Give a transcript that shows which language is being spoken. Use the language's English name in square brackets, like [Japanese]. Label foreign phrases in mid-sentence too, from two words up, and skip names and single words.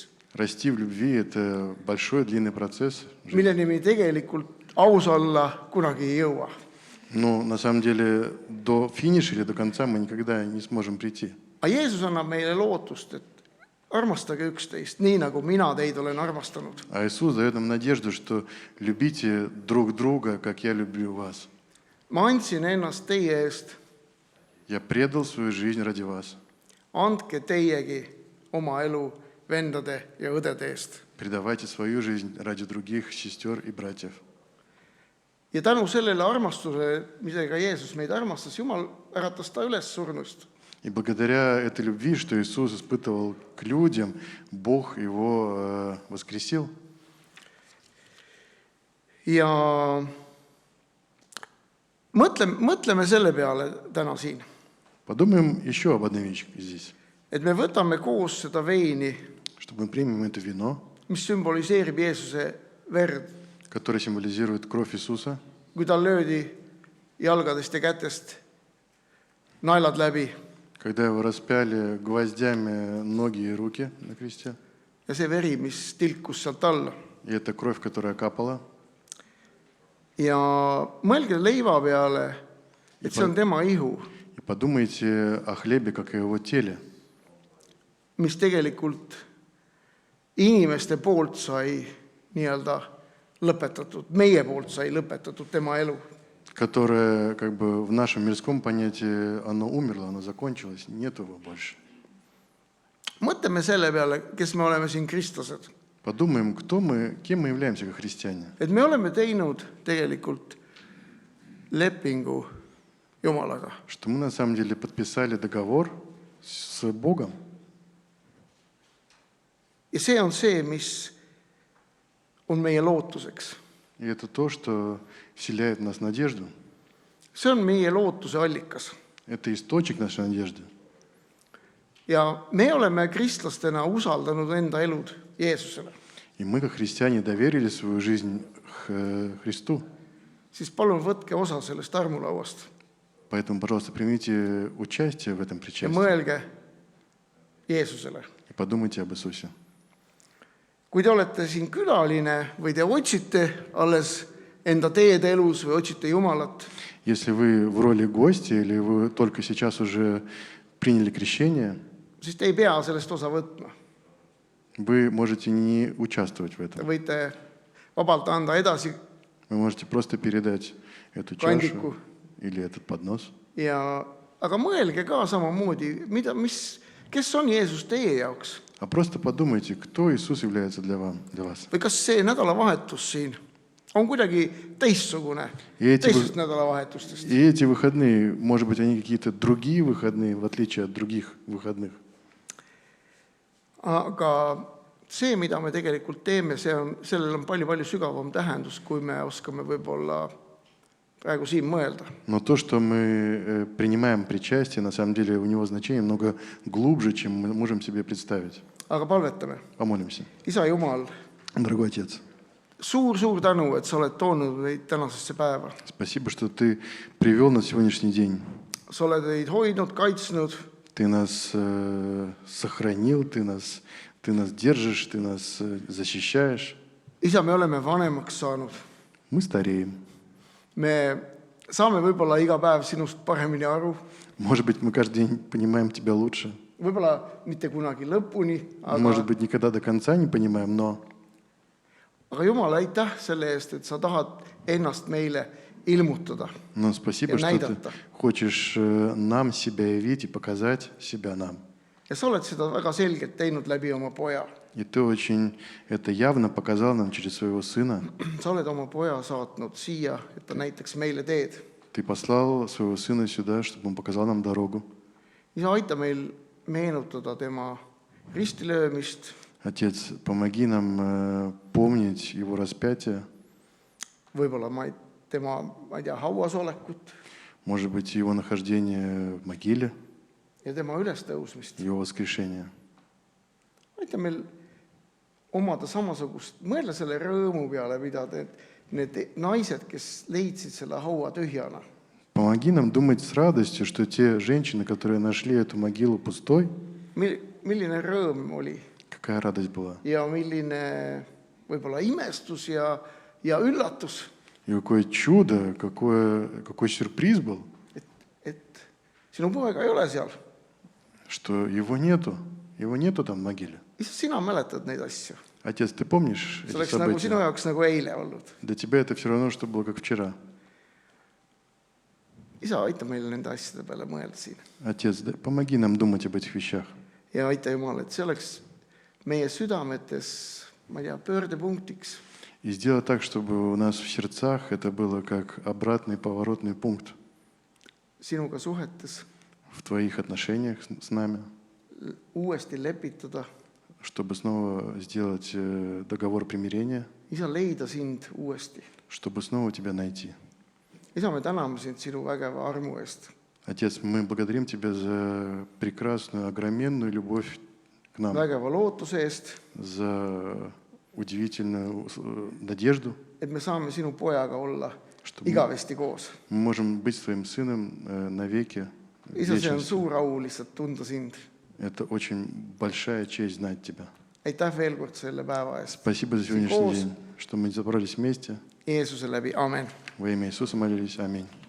[Russian] расти в любви – это большой, длинный процесс. [Estonian] milleni me tegelikult aus olla kunagi ei jõua. [Russian] Но на самом деле до финиша или до конца мы никогда не сможем прийти. [Estonian] Aga Jeesus annab meile lootust, et armastage üksteist, nii nagu mina teid olen armastanud. [Russian] А Иисус дает нам надежду, что любите друг друга, как я люблю вас. [Estonian] Ma andsin ennast teie eest, [Russian] Я предал свою жизнь ради вас. [Estonian] andke teiegi oma elu vendade ja õdede eest. [Russian] Предавайте свою жизнь ради других сестер и братьев. [Estonian] Ja tänu sellele armastusele, millega Jeesus meid armastas, Jumal äratas ta üles surnust. [Russian] И благодаря этой любви, что Иисус испытывал к людям, Бог его воскресил. [Estonian] Ja mõtleme selle peale täna siin, [Russian] Подумаем еще об одной вещи здесь. [Estonian] et me võtame koos seda veini, [Russian] Чтобы мы примем это вино, [Estonian] mis sümboliseerib Jeesuse verd, [Russian] которое символизирует кровь Иисуса, [Estonian] kui tal löödi jalgadest ja kätest naelad läbi [Russian] когда его распяли гвоздями ноги и руки на кресте, [Estonian] ja see veri, mis tilkus sealt alla. [Russian] и эта кровь, которая капала. [Estonian] Ja mõelge leiva peale, et see on tema ihu, [Russian] И подумайте о хлебе, как о его теле, [Estonian] mis tegelikult inimeste poolt sai nii-öelda lõpetatud, meie poolt sai lõpetatud tema elu. [Russian] которое как бы в нашем мирском понятии оно умерло, оно закончилось, нет его больше. [Estonian] Mõtleme selle peale, kes me oleme siin kristlased. [Russian] Подумаем, кто мы, кем мы являемся как христиане. [Estonian] Et me oleme teinud tegelikult lepingu Jumalaga. [Russian] Что мы на самом деле подписали договор с Богом. [Estonian] Ja see on see, mis on meie lootuseks. [Russian] И это то, что вселяет в нас надежду. [Estonian] See on meie lootuse allikas. [Russian] Это источник нашей надежды. [Estonian] Ja me oleme kristlastena usaldanud enda elud Jeesusele. [Russian] И мы, как христиане, доверили свою жизнь Христу. [Estonian] Siis palun võtke osa sellest armulauast [Russian] Поэтому, пожалуйста, примите участие в этом [Estonian] ja [Russian] причастии [Estonian] mõelge Jeesusele. [Russian] и подумайте об Иисусе. [Estonian] kui te olete siin külaline või te otsite alles enda teed elus või otsite Jumalat, [Russian] Если вы в роли гостя или вы только сейчас уже приняли крещение, [Estonian] siis te ei pea sellest osa võtma. [Russian] вы можете не участвовать в [Estonian] Te [Russian] этом. [Estonian] võite vabalt anda edasi [Russian] Вы можете просто передать эту чашу [Estonian] kandiku. [Russian] или этот поднос. [Estonian] Aga mõelge ka samamoodi, kes on Jeesus teie jaoks? [Russian] А просто подумайте, кто Иисус является для вас. [Estonian] Või kas see nädalavahetus siin on kuidagi teistsugune teistest nädalavahetustest? [Russian] И эти выходные, может быть, они какие-то другие выходные, в отличие от других выходных. [Estonian] Aga see, mida me tegelikult teeme, sellel on palju-palju sügavam tähendus, kui me oskame võib-olla praegu siin mõelda. [Russian] Но то, что мы принимаем причастие, на самом деле у него значение много глубже, чем мы можем себе представить. [Estonian] Aga palvetame. [Russian] Помолимся. [Estonian] Isa Jumal, [Russian] Дорогой Отец, [Estonian] suur tänu, et sa oled toonud meid tänasesse päeva. [Russian] спасибо, что Ты привел на сегодняшний день. [Estonian] Sa oled meid hoidnud, kaitsnud. [Russian] Ты нас сохранил, ты нас держишь, ты нас защищаешь. [Estonian] Isa, me oleme vanemaks saanud. [Russian] Мы стареем. [Estonian] Me saame võib-olla iga päev sinust paremini aru. [Russian] Может быть, мы каждый день понимаем Тебя лучше. [Estonian] Võib-olla mitte kunagi lõpuni, [Russian] Может быть, никогда до конца не понимаем, но [Estonian] aga Jumal, aitäh selle eest, et sa tahad ennast meile ilmutada. [Russian] спасибо, [Estonian] Ja [Russian] что [Estonian] näidata. [Russian] Ты хочешь нам себя явить и показать себя нам. [Estonian] Ja sa oled seda väga selgelt teinud läbi oma poja. [Russian] И Ты очень это явно показал нам через Своего Сына. [Estonian] Sa oled oma poja saatnud siia, et ta näitaks meile teed. [Russian] Ты послал Своего Сына сюда, чтобы Он показал нам дорогу. [Estonian] Isa, aita meil meenutada tema ristilöömist, [Russian] Отец, помоги нам помнить Его распятие, [Estonian] võib-olla tema, ma ei tea, hauas olekut [Russian] может быть, Его нахождение в могиле, [Estonian] ja tema ülestõusmist. [Russian] Его воскрешение. [Estonian] Aita meil omada samasugust, mõelda selle rõõmu peale, mida need naised, kes leidsid selle haua tühjana. [Russian] Помоги нам думать с радостью, что те женщины, которые нашли эту могилу пустой, [Estonian] Milline rõõm oli [Russian] какая радость была. [Estonian] ja milline võib-olla imestus ja üllatus, [Russian] И какое чудо, какой сюрприз был, [Estonian] et sinu poega ei ole seal. [Russian] что его нету там в могиле. [Estonian] Issand, sina mäletad neid asju. [Russian] Отец, ты помнишь [Estonian] See [Russian] эти [Estonian] oleks nagu sinu [Russian] события? [Estonian] jaoks nagu eile olnud. [Russian] Для тебя это все равно, что было как вчера. [Estonian] Isa, aita meil nende asjade peale mõelda siin. [Russian] Отец, помоги нам думать об этих вещах. [Estonian] Ja aita Jumal, et see oleks meie südametes, ma ei tea, pöördepunktiks. [Russian] И сделать так, чтобы у нас в сердцах это было как обратный поворотный пункт [Estonian] Sinuga suhetes [Russian] в твоих отношениях с нами, [Estonian] uuesti lepitada. [Russian] чтобы снова сделать договор примирения, [Estonian] Isa, leida sind uuesti. [Russian] чтобы снова тебя найти. [Estonian] Isa, me täname sind sinu vägeva armu eest. [Russian] Отец, мы благодарим Тебя за прекрасную, огроменную любовь к нам, [Estonian] Vägeva lootuse eest, [Russian] за удивительную надежду. [Estonian] et me saame sinu pojaga olla [Russian] Что [Estonian] igavesti koos. [Russian] мы можем быть с Твоим Сыном навеки. в [Estonian] Isa, see on [Russian] вечности. [Estonian] suur au lihtsalt tunda sind. [Russian] Это очень большая честь знать Тебя. [Estonian] Aitäh veel kord selle päeva eest. [Russian] Спасибо за сегодняшний день, что мы собрались вместе. [Estonian] Jeesuse läbi, amen. [Russian] Во имя Иисуса молились. Аминь.